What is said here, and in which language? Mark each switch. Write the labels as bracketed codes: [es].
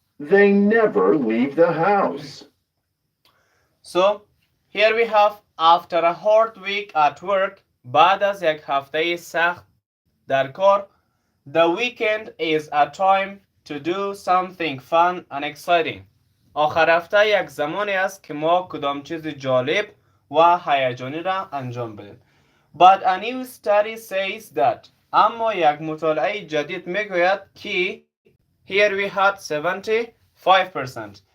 [en] They never leave the house. So, here we have after a hard week at work [fa] بعد از یک هفته سخت در کار [en] the weekend is a time to do something fun and exciting. [fa] آخر هفته یک زمانی است که ما کدام چیز جالب و هیجانی را انجام بدیم. [en] But a new study says that [fa] اما یک مطالعه جدید میگوید که [en] here we had 75%.